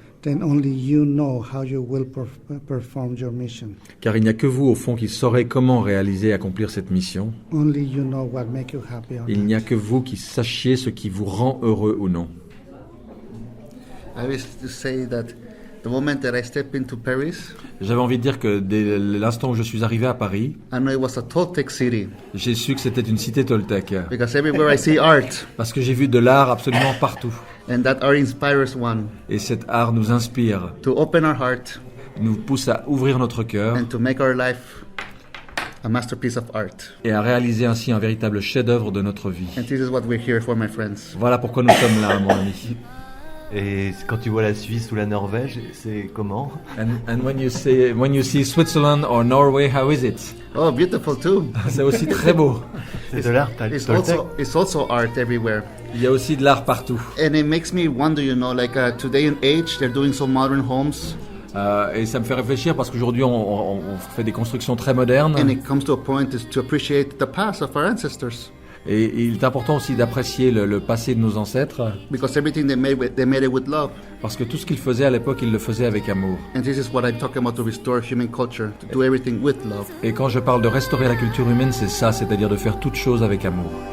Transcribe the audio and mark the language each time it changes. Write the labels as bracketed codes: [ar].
[en] Then only you know how you will perform your mission. [fr] car il n'y a que vous, au fond, qui saurez comment réaliser et accomplir cette mission. [en] Only you know what make you happy or [fr] Il [en] not. [fr] n'y a que vous qui sachiez ce qui vous rend heureux ou non. [en] I wish to say that the moment that I stepped into Paris, [fr] J'avais envie de dire que dès l'instant où je suis arrivé à Paris, [en] I know it was a Toltec city, [fr] j'ai su que c'était une cité toltèque, [en] because everywhere I see art, [fr] parce que j'ai vu de l'art absolument partout. [en] and that art inspires one [fr] Et cet art nous inspire, [en] to open our heart [fr] nous pousse à ouvrir notre cœur [en] and to make our life a masterpiece of art. [fr] et à réaliser ainsi un véritable chef-d'œuvre de notre vie. [en] And this is what we're here for, my friends. [fr] Voilà pourquoi nous sommes là, mon ami. Et quand tu vois la Suisse ou la Norvège, c'est comment? [en] And when you see Switzerland or Norway, how is it? Oh, beautiful too. [fr] C'est aussi très beau. C'est de l'art Toltec. [en] It's also art everywhere. [fr] Il y a aussi de l'art partout. [en] And it makes me wonder, like today in age, they're doing some modern homes. [fr] Et ça me fait réfléchir parce qu'aujourd'hui on fait des constructions très modernes. [en] And it comes to a point is to appreciate the past of our ancestors. [fr] Et il est important aussi d'apprécier le passé de nos ancêtres. [en] Because everything they made it with love. [fr] Parce que tout ce qu'ils faisaient à l'époque, ils le faisaient avec amour. [en] And this is what I'm talking about, to restore human culture, to do everything with love. [fr] Et quand je parle de restaurer la culture humaine, c'est ça, c'est-à-dire de faire toute chose avec amour.